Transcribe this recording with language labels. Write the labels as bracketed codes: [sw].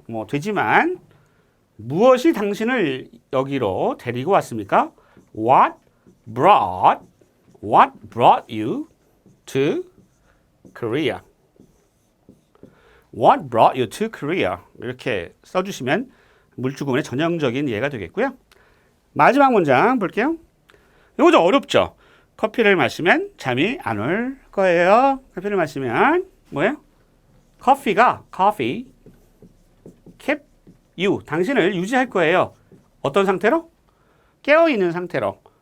[ko] 뭐 되지만 무엇이 당신을 여기로 데리고 왔습니까? [en] What brought you to Korea? What brought you to Korea? [ko] 이렇게 써주시면 물주구문의 전형적인 예가 되겠고요. 마지막 문장 볼게요. 이거 좀 어렵죠? 커피를 마시면 잠이 안 올 거예요. 커피를 마시면 뭐예요? [en] coffee keep you [ko] 당신을 유지할 거예요. 어떤 상태로? 깨어 있는 상태로.